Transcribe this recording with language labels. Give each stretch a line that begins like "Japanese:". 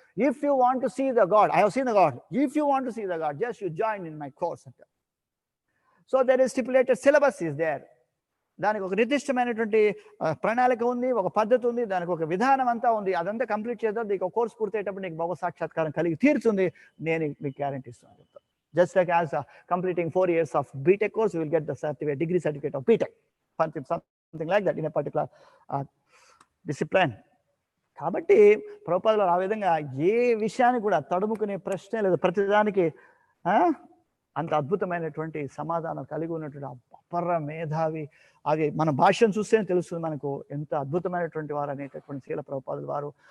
English: If you want to see the God, I have seen the God, if you want to see the God just you join in my course అంట. So there is stipulated syllabus is there.
Telugu: దానికి ఒక నిర్దిష్టమైనటువంటి ప్రణాళిక ఉంది, ఒక పద్ధతి ఉంది, దానికి ఒక విధానం అంతా ఉంది. అదంతా కంప్లీట్ చేద్దాం, నీకు ఒక కోర్స్ పూర్తయ్యేటప్పుడు నీకు భగవత్ సాక్షాత్కారం కలిగి తీరుతుంది, నేను మీకు గ్యారంటీ ఇస్తున్నాను చెప్తాను.
English: Just like as completing 4 years of BTech course, you will get the certificate, degree certificate of BTech, something like that in a particular discipline.
Telugu: కాబట్టి ప్రభుపాదులు ఆ విధంగా ఏ విషయాన్ని కూడా తడుముకునే ప్రశ్నే లేదు, ప్రతిదానికి అంత అద్భుతమైనటువంటి సమాధానం కలిగి ఉన్నటువంటి అపర మేధావి. అది మన భాష్యం చూస్తేనే తెలుస్తుంది మనకు ఎంత అద్భుతమైనటువంటి వారు అనేటటువంటి శీల ప్రభుపాదుల వారు.